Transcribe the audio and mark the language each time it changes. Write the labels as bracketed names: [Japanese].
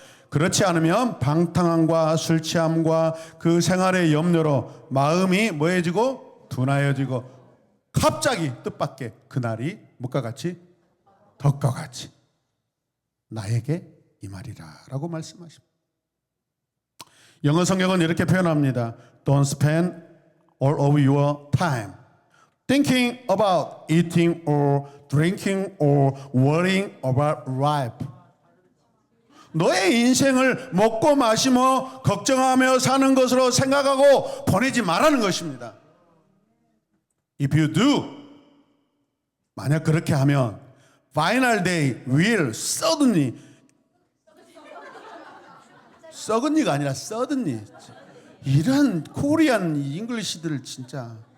[Korean] 그렇지 않으면 방탕함과 술 취함과 그 생활의 염려로 마음이 뭐해지고 둔하여지고 갑자기 뜻밖의 그날이 무엇과 같이 덕과 같이 나에게 이 말이라 라고 말씀하십니다. 영어 성경은 이렇게 표현합니다. [English] Don't spend all of your time thinking about eating or drinking or worrying about life. [Korean] 너의 인생을 먹고 마시며 걱정하며 사는 것으로 생각하고 보내지 말라는 것입니다. [English] If you do, [Korean] 만약 그렇게 하면 [English] final day will suddenly, suddenly [Korean] 가 아니라 suddenly, 이런 코리안 잉글리시들 진짜.